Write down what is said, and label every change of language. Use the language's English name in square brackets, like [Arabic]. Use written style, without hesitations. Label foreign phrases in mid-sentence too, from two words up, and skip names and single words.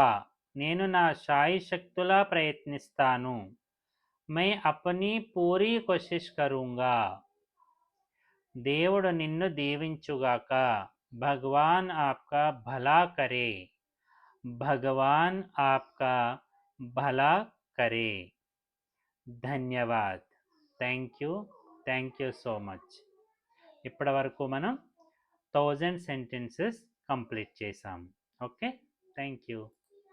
[Telugu] నేను నా శాయశక్తులా ప్రయత్నిస్తాను. [Hindi] मैं अपनी पूरी कोशिश करूँगा. [Telugu] దేవుడు నిన్ను దీవించుగాక. [Hindi] भगवान आपका भला करे. भगवान आपका भला करे. ధన్యవాద్. [English] thank you so much. [Telugu] ఇప్పటి వరకు మనం 1000 [English] sentences complete [Telugu] చేసాం. [English] okay, thank you.